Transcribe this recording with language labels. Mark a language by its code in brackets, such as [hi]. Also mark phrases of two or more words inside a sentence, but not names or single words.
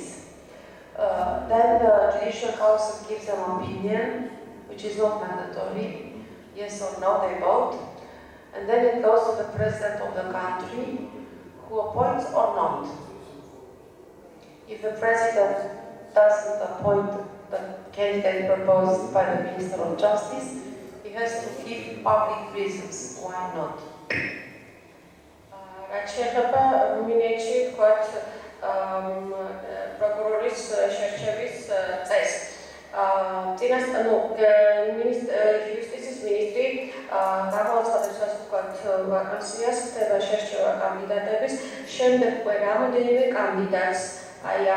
[en] Then the Judicial Council gives an opinion, which is not mandatory, yes or no, they vote, and then it goes to the President of the country, who appoints or not. If the President doesn't appoint the candidate proposed by the Minister of Justice, he has to give public reasons why not. [ka] რაც შეეხება რუმინეთში ვთქვათ პროკურორის შერჩევის წესს. იუსტიციის მინისტრი გამოაცხადებს ასე ვთქვათ ვაკანსიას, ხდება შერჩევა კანდიდატების, შემდეგ უკვე რამოდენიმე კანდიდატს აი ამ